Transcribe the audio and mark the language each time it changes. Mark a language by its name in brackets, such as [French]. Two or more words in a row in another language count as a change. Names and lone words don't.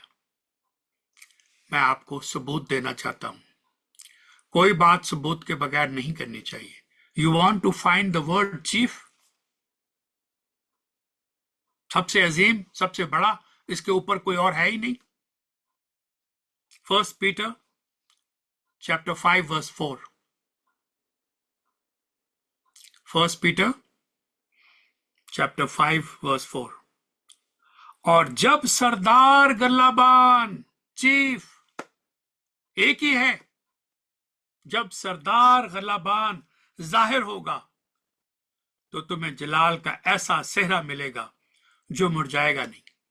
[Hindi] मैं आपको सबूत देना चाहता हूं। कोई बात सबूत के बगैर नहीं करनी चाहिए। [English] You want to find the word chief, [Hindi] सबसे अजीम, सबसे बड़ा, इसके ऊपर कोई और है ही नहीं। [English] 1 Peter chapter 5 verse 4. 1 Peter chapter 5 verse 4. [Hindi] और जब सरदार गल्लाबान, चीफ एक ही है, जब सरदार गल्लाबान जाहिर होगा तो तुम्हें जलाल का ऐसा सेहरा मिलेगा जो मुरझाएगा नहीं।